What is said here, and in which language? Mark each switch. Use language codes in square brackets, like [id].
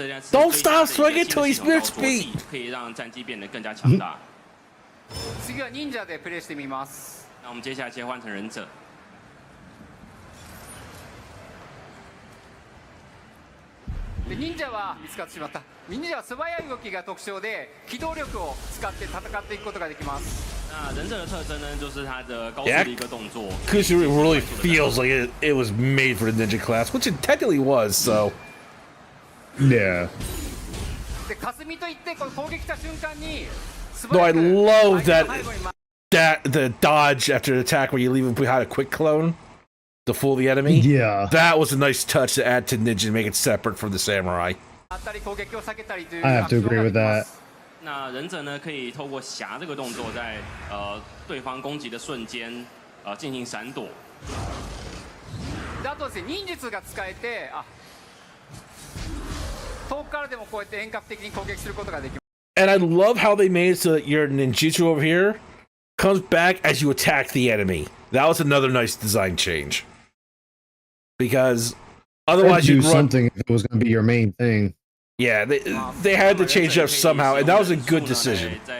[en] Don't stop swinging till he's near speed. [zh] 可以让战绩变得更加强大。 [ja] 次は忍者でプレイしてみます。 [zh] 那我们接下来切换成忍者。 [ja] で忍者は見つかってしまった。忍者は素早い動きが特徴で機動力を使って戦っていくことができます。 [zh] 那忍者的特征呢，就是他的高速的一个动作。 [en] Kaiju really feels like it was made for the ninja class, which it technically was. So. Yeah. [ja] で霞といってこの攻撃した瞬間に。 [en] No, I love that the dodge after the attack where you leave him behind a quick clone to fool the enemy. Yeah. That was a nice touch to add to ninja and make it separate from the samurai. I have to agree with that. [zh] 那忍者呢，可以透过霞这个动作，在对方攻击的瞬间，进行闪躲。 [ja] であとですね、忍術が使えて、遠くからでもこうやって遠隔的に攻撃することができます。 [en] And I love how they made it so that your ninjutsu over here comes back as you attack the enemy. That was another nice design change. Because otherwise you'd you'd do something if it was going to be your main thing. Yeah, they had to change it up somehow, and that was a good decision.